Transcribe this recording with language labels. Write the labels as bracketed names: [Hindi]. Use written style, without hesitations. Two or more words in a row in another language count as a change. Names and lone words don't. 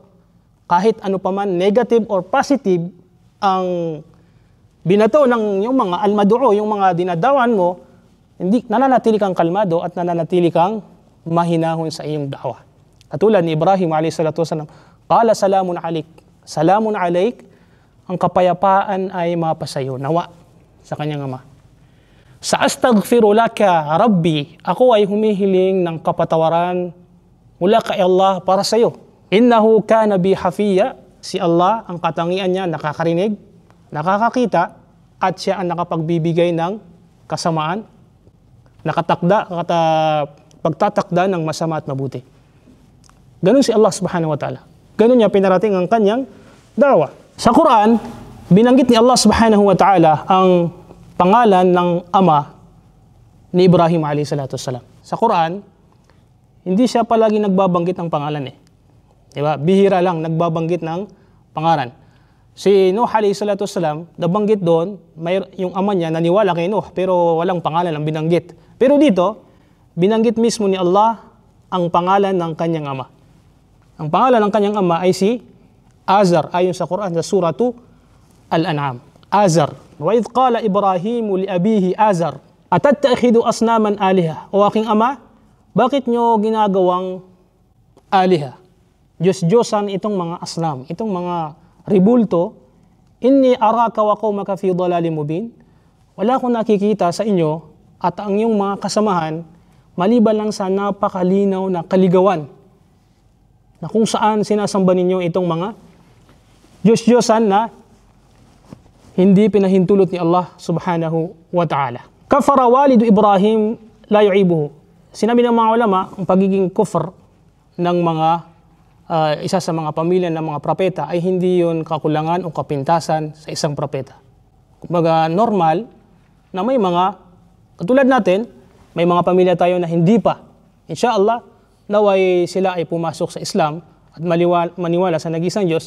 [Filipino] Kahit ano pa man, [English] negative or positive, [Filipino] ang binato ng yung mga almaduo, yung mga dinadawan mo, hindi nananatili kang kalmado at nananatili kang mahinahon sa iyong da'wa. Katulad ni Ibrahim [Arabic] عليه الصلاة والسلام، قال سلام عليك. سلام عليك, [Filipino] ang kapayapaan ay mapasayo, nawa sa kanyang ama. [Arabic] Sa أستغفر لك ربي, [Filipino] ako ay humihiling ng kapatawaran mula kay Allah para sa iyo. [Arabic] إنه كان بي حفيا, [Filipino] si Allah ang katangian niya nakakarinig, nakakakita, at siya ang nakapagbibigay ng kasamaan, pagtatakda ng masama at mabuti. Ganun si Allah [Arabic] سبحانه وتعالى. [Filipino] Ganun niya pinarating ang kanyang dawa. Sa Quran, binanggit ni Allah [Arabic] سبحانه وتعالى [Filipino] ang pangalan ng ama ni Ibrahim [Arabic] عليه الصلاة والسلام. [Filipino] Sa Quran, hindi siya palagi nagbabanggit ng pangalan eh. Diba? Bihira lang nagbabanggit ng pangalan. [Arabic] Si Nuh عليه الصلاة والسلام, [Filipino] nabanggit doon, yung ama niya naniwala kay Nuh, pero walang pangalan ang binanggit. Pero dito, binanggit mismo ni Allah ang pangalan ng kanyang ama. Ang pangalan ng kanyang ama ay si Azar, ayon sa Quran sa suratu Al-An'am. Azar. [Arabic] وإذ قال إبراهيم لأبيه آزر أتتخذ أصناما آلهة. [Filipino] O aking ama, bakit nyo ginagawang aliha? Diyos-diyosan itong mga asnam, itong mga ribulto. [Arabic] إني أراك وقومك في ضلال مبين. [Filipino] Wala akong nakikita sa inyo at ang iyong mga kasamahan maliban lang sa napakalinaw na kaligawan na kung saan sinasamba ninyo itong mga Diyos-diyosan na hindi pinahintulot ni Allah [Arabic] سبحانه وتعالى. كفر والد إبراهيم لا يعيبه. [Filipino] Sinabi ng mga ulama, ang pagiging kufr ng mga isa sa mga pamilya ng mga propeta ay hindi yun kakulangan o kapintasan sa isang propeta. Kumbaga normal na may mga, katulad natin, may mga pamilya tayo na hindi pa, inshallah, naway sila ay pumasok sa Islam at maniwala sa nag-isang Diyos.